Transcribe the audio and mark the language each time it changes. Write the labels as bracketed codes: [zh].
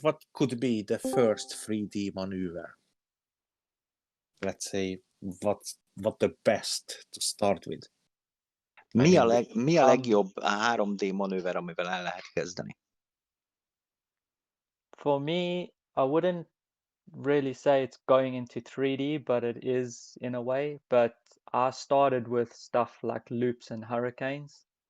[en] What could be the first 3D maneuver? Let's say what the best to start with. [hu] Mi a legjobb 3D manőver, amivel el lehet kezdeni? [en] For me, I wouldn't really say it's going into 3D, but it is in a way. But I started with stuff like loops and hurricanes.